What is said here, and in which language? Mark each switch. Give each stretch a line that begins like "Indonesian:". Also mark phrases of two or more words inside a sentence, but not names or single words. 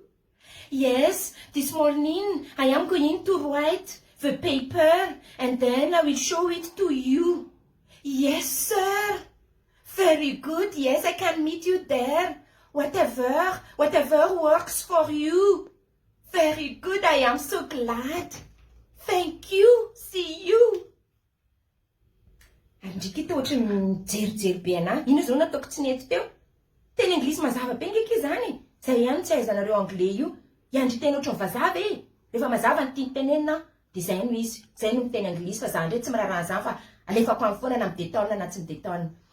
English: Yes, this morning I am going to write the paper and then I will show it to you. Yes, sir. Very good. Yes, I can meet you there. Whatever works for you. Very good. I am so glad. Thank you. See you.
Malagasy: Andrika ito ohatry mijerijery be ana. Ino zao nataoko tsy nety teo? Teny Anglisy mazava be ngeky zany. Zay ihany tsy ahaizanareo Anglais io. Iandry teny ohatry ny vazava Rehefa mazava ny tiany tenenina, dia zay no izy. Zay no miteny Anglisy fa za ndray tsy miraharaha zany fa alefako amin'ny foana na midetona na tsy midetona.